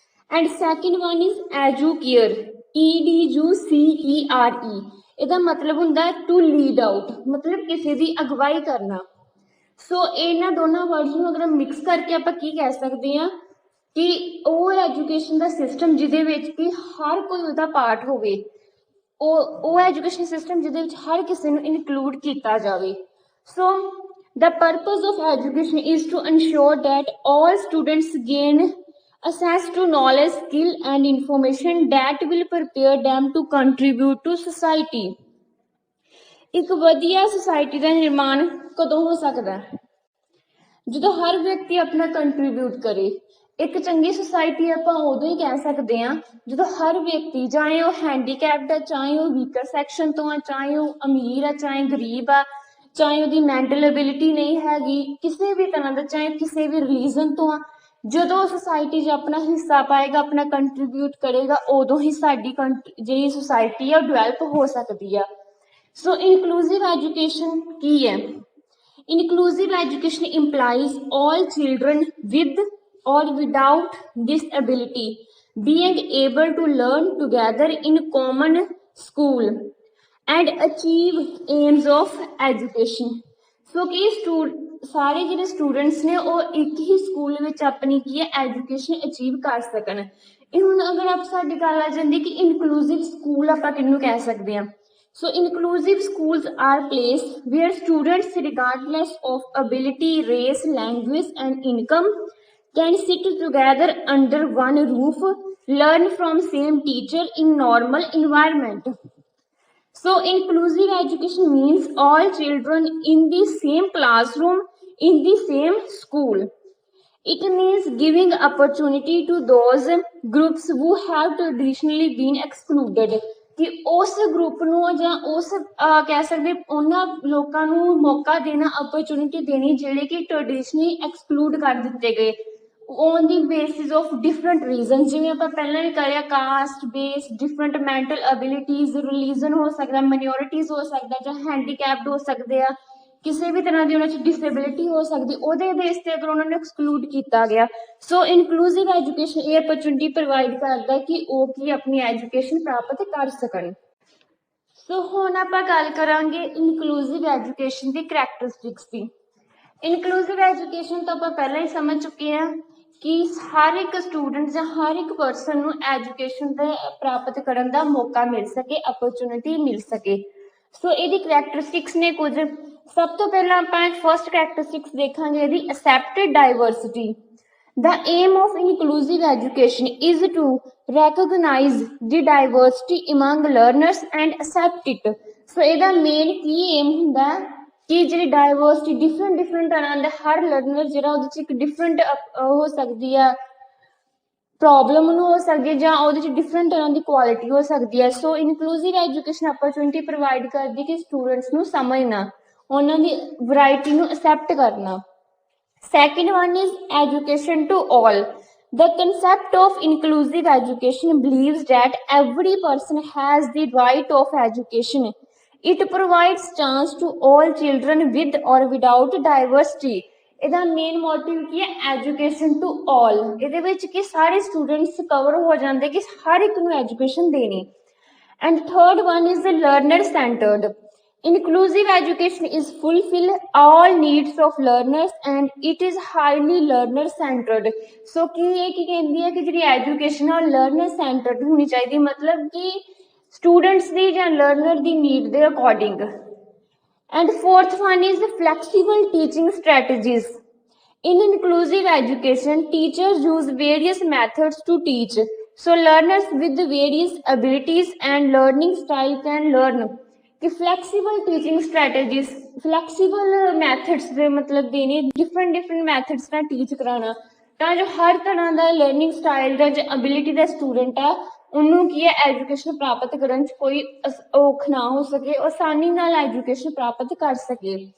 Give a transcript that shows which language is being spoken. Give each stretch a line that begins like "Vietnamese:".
English: and second one is Educare, EDUCERE,
Punjabi: ਇਹਦਾ ਮਤਲਬ ਹੁੰਦਾ
English: to lead out,
Punjabi: ਮਤਲਬ ਕਿਸੇ ਦੀ ਅਗਵਾਈ ਕਰਨਾ। ਸੋ ਇਹਨਾਂ ਦੋਨਾਂ ਵਰਡਸ ਨੂੰ ਅਗਰ ਮਿਕਸ ਕਰਕੇ ਆਪਾਂ ਕੀ ਕਹਿ ਸਕਦੇ ਹਾਂ ਕਿ ਉਹ ਐਜੂਕੇਸ਼ਨ ਦਾ ਸਿਸਟਮ ਜਿਹਦੇ ਵਿੱਚ ਕਿ ਹਰ ਕੋਈ ਉਹਦਾ ਪਾਰਟ ਹੋਵੇ, ਉਹ ਐਜੂਕੇਸ਼ਨ ਸਿਸਟਮ ਜਿਹਦੇ ਵਿੱਚ ਹਰ ਕਿਸੇ ਨੂੰ ਇਨਕਲੂਡ ਕੀਤਾ ਜਾਵੇ।
English: So the purpose of education is to ensure that all students gain access to knowledge, skill and information that will prepare them to contribute to society.
Punjabi: ਇੱਕ ਵਧੀਆ ਸੁਸਾਇਟੀ ਦਾ ਨਿਰਮਾਣ ਕਦੋਂ ਹੋ ਸਕਦਾ? ਜਦੋਂ ਹਰ ਵਿਅਕਤੀ ਆਪਣਾ ਕੰਟਰੀਬਿਊਟ ਕਰੇ। ਇੱਕ ਚੰਗੀ ਸੁਸਾਇਟੀ ਆਪਾਂ ਉਦੋਂ ਹੀ ਕਹਿ ਸਕਦੇ ਹਾਂ ਜਦੋਂ ਹਰ ਵਿਅਕਤੀ, ਚਾਹੇ ਉਹ ਹੈਂਡੀਕੈਪਡ ਆ, ਚਾਹੇ ਉਹ ਵੀਕਰ ਸੈਕਸ਼ਨ ਤੋਂ ਆ, ਚਾਹੇ ਉਹ ਅਮੀਰ ਆ, ਚਾਹੇ ਗਰੀਬ ਆ, ਚਾਹੇ ਉਹਦੀ ਮੈਂਟਲ ਐਬਿਲਿਟੀ ਨਹੀਂ ਹੈਗੀ, ਕਿਸੇ ਵੀ ਤਰ੍ਹਾਂ ਦਾ, ਚਾਹੇ ਕਿਸੇ ਵੀ ਰਿਲੀਜਨ ਤੋਂ ਆ, ਜਦੋਂ ਉਹ ਸੁਸਾਇਟੀ 'ਚ ਆਪਣਾ ਹਿੱਸਾ ਪਾਏਗਾ, ਆਪਣਾ ਕੰਟਰੀਬਿਊਟ ਕਰੇਗਾ, ਉਦੋਂ ਹੀ ਸਾਡੀ ਜਿਹੜੀ ਸੁਸਾਇਟੀ ਆ ਉਹ ਡਿਵੈਲਪ ਹੋ ਸਕਦੀ ਆ। ਸੋ ਇਨਕਲੂਸਿਵ ਐਜੂਕੇਸ਼ਨ ਕੀ ਹੈ?
English: Inclusive education implies all children with or without disability being able to learn together in common school and achieve aims of education.
Punjabi: So कि ਸਾਰੇ ਜਿਹੜੇ ਸਟੂਡੈਂਟਸ ਨੇ ਉਹ ਇੱਕ ਹੀ ਸਕੂਲ ਵਿੱਚ ਆਪਣੀ ਕੀ ਹੈ ਐਜੂਕੇਸ਼ਨ ਅਚੀਵ ਕਰ ਸਕਣ। ਇਹ ਹੁਣ ਅਗਰ ਆਪ ਸਾਡੀ ਗੱਲ ਆ ਜਾਂਦੀ ਕਿ ਇਨਕਲੂਸਿਵ ਸਕੂਲ ਆਪਾਂ ਕਿਹਨੂੰ ਕਹਿ ਸਕਦੇ ਹਾਂ?
English: So inclusive schools are places where students, regardless of ability, race, language and income, can sit together under one roof, learn from same teacher in normal environment. So inclusive education means all children in the same classroom, in the same school. It means giving opportunity to those groups who have traditionally been excluded.
Punjabi: कि उस group ਨੂੰ ਜਾਂ ਉਸ ਕਹਿ ਸਕਦੇ ਉਹਨਾਂ ਲੋਕਾਂ ਨੂੰ ਮੌਕਾ ਦੇਣਾ, opportunity ਦੇਣੀ ਜਿਹੜੇ ਕਿ traditionally exclude ਕਰ ਦਿੱਤੇ ਗਏ
English: on the basis of different reasons,
Punjabi: ਜਿਵੇਂ ਆਪਾਂ ਪਹਿਲਾਂ ਵੀ ਕਰਿਆ caste base,
English: different mental abilities,
Punjabi: religion ਹੋ ਸਕਦਾ, minorities ਹੋ ਸਕਦਾ, ਜਾਂ handicapped ਹੋ ਸਕਦੇ ਆ, ਕਿਸੇ ਵੀ ਤਰ੍ਹਾਂ ਦੀ ਉਹਨਾਂ 'ਚ ਡਿਸੇਬਿਲਿਟੀ ਹੋ ਸਕਦੀ, ਉਹਦੇ ਬੇਸ ਤੇ ਅਗਰ ਉਹਨਾਂ ਨੂੰ ਐਕਸਕਲੂਡ ਕੀਤਾ ਗਿਆ। ਸੋ ਇਨਕਲੂਸਿਵ ਐਜੂਕੇਸ਼ਨ ਇਹ opportunity ਪ੍ਰੋਵਾਈਡ ਕਰਦਾ ਕਿ ਉਹ ਕੀ ਆਪਣੀ ਐਜੂਕੇਸ਼ਨ ਪ੍ਰਾਪਤ ਕਰ ਸਕਣ। ਸੋ ਹੁਣ ਆਪਾਂ ਗੱਲ ਕਰਾਂਗੇ ਇਨਕਲੂਸਿਵ ਐਜੂਕੇਸ਼ਨ ਦੀ ਕਰੈਕਟਰਿਸਟਿਕਸ ਦੀ। ਇਨਕਲੂਸਿਵ ਐਜੂਕੇਸ਼ਨ ਤਾਂ ਆਪਾਂ ਪਹਿਲਾਂ ਹੀ ਸਮਝ ਚੁੱਕੇ ਹਾਂ ਕਿ ਹਰ ਇੱਕ ਸਟੂਡੈਂਟ ਜਾਂ ਹਰ ਇੱਕ ਪਰਸਨ ਨੂੰ ਐਜੂਕੇਸ਼ਨ ਦਾ ਪ੍ਰਾਪਤ ਕਰਨ ਦਾ ਮੌਕਾ ਮਿਲ ਸਕੇ, opportunity ਮਿਲ ਸਕੇ। ਸੋ ਇਹਦੀ ਕਰੈਕਟਰਿਸਟਿਕਸ ਨੇ ਕੁਝ। ਸਭ ਤੋਂ ਪਹਿਲਾਂ ਆਪਾਂ ਫਸਟ ਕਰੈਕਟਰਿਸਟਿਕਸ ਦੇਖਾਂਗੇ ਇਹਦੀ
English: accepted diversity. The aim of inclusive education is to recognize the diversity among learners and accept it.
Punjabi: ਸੋ ਇਹਦਾ ਮੇਨ ਕੀ ਏਮ ਹੁੰਦਾ ਕਿ ਜਿਹੜੀ ਡਾਇਵਰਸਿਟੀ ਡਿਫਰੈਂਟ ਤਰ੍ਹਾਂ ਦੇ ਹਰ ਲਰਨਰ ਜਿਹੜਾ ਉਹਦੇ 'ਚ ਇੱਕ ਡਿਫਰੈਂਟ ਹੋ ਸਕਦੀ ਆ ਪ੍ਰੋਬਲਮ ਨੂੰ ਹੋ ਸਕਦੀ ਹੈ ਜਾਂ ਉਹਦੇ 'ਚ ਡਿਫਰੈਂਟ ਤਰ੍ਹਾਂ ਦੀ ਕੁਆਲਿਟੀ ਹੋ ਸਕਦੀ ਹੈ। ਸੋ ਇਨਕਲੂਸਿਵ ਐਜੂਕੇਸ਼ਨ opportunity ਪ੍ਰੋਵਾਈਡ ਕਰਦੀ ਕਿ ਸਟੂਡੈਂਟਸ ਨੂੰ ਸਮਝਣਾ, ਉਹਨਾਂ ਦੀ ਵੈਰਾਈਟੀ ਨੂੰ ਅਸੈਪਟ ਕਰਨਾ।
English: Second one is education to all. The concept of inclusive education believes that every person has the right of education. It provides chance to all children with or without diversity.
Punjabi: ਇਹਦਾ main motive ਕੀ ਹੈ?
English: Education to all.
Punjabi: ਇਹਦੇ ਵਿੱਚ ਕਿ ਸਾਰੇ students cover ਹੋ ਜਾਂਦੇ ਕਿ ਹਰ ਇੱਕ ਨੂੰ ਐਜੂਕੇਸ਼ਨ ਦੇਣੀ।
English: And third one is learner centred. Inclusive education is fulfill all needs of learners and it is highly learner centered.
Punjabi: So ਕੀ ਇਹ ਕੀ ਕਹਿੰਦੀ ਹੈ ਕਿ ਜਿਹੜੀ ਐਜੂਕੇਸ਼ਨ ਆ learner centered ਹੋਣੀ ਚਾਹੀਦੀ, ਮਤਲਬ ਕਿ ਸਟੂਡੈਂਟਸ ਦੀ ਜਾਂ ਲਰਨਰ ਦੀ ਨੀਡ ਦੇ according.
English: And fourth one is flexible teaching strategies. In inclusive education, teachers use various methods to teach. So learners with various abilities and learning style can learn.
Punjabi: कि flexible teaching strategies, flexible methods ਦੇ ਮਤਲਬ ਦੇਣੇ, different methods ਨਾਲ teach ਕਰਾਉਣਾ ਤਾਂ ਜੋ ਹਰ ਤਰ੍ਹਾਂ ਦਾ learning style ਦਾ ਜਾਂ ਅਬਿਲਿਟੀ ਦਾ ਸਟੂਡੈਂਟ ਆ ਉਹਨੂੰ ਕੀ ਹੈ ਐਜੂਕੇਸ਼ਨ ਪ੍ਰਾਪਤ ਕਰਨ 'ਚ ਕੋਈ ਔਖ ਨਾ ਹੋ ਸਕੇ, ਆਸਾਨੀ ਨਾਲ ਐਜੂਕੇਸ਼ਨ ਪ੍ਰਾਪਤ ਕਰ ਸਕੇ।